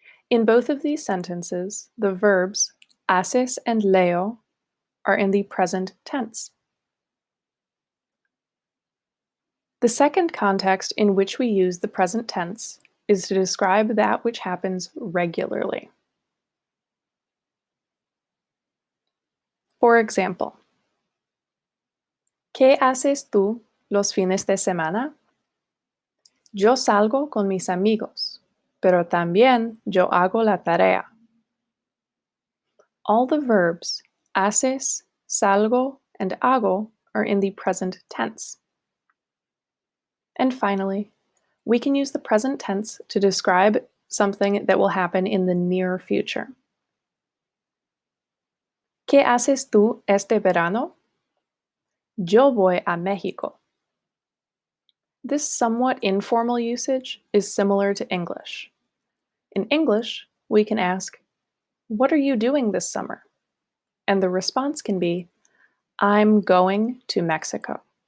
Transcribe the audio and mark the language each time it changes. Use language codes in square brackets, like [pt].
[en] In both of these sentences, the verbs haces and leo are in the present tense. The second context in which we use the present tense is to describe that which happens regularly. For example, [es] ¿Qué haces tú los fines de semana? Yo salgo con mis amigos, pero también yo hago la tarea. [en] All the verbs haces, salgo, and hago are in the present tense. And finally, we can use the present tense to describe something that will happen in the near future. [es] ¿Qué haces tú este verano? Yo voy a México. [en] This somewhat informal usage is similar to English. In English, we can ask, what are you doing this summer? And the response can be, I'm going to Mexico.